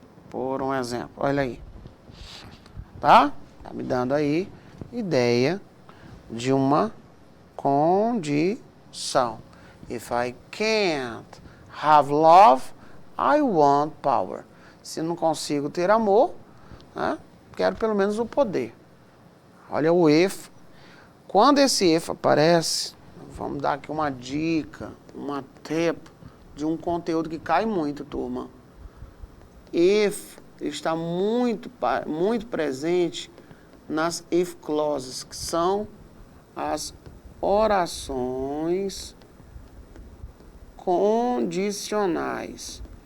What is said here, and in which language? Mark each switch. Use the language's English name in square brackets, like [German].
[Portuguese] Por um exemplo, olha aí. Tá? Tá me dando aí ideia de uma condição. [English] If I can't have love, I want power. [Portuguese] Se não consigo ter amor, né, quero pelo menos o poder. Olha o if. Quando esse if aparece, vamos dar aqui uma dica, uma tip de um conteúdo que cai muito, turma. If está muito presente nas if clauses, que são as orações condicionais.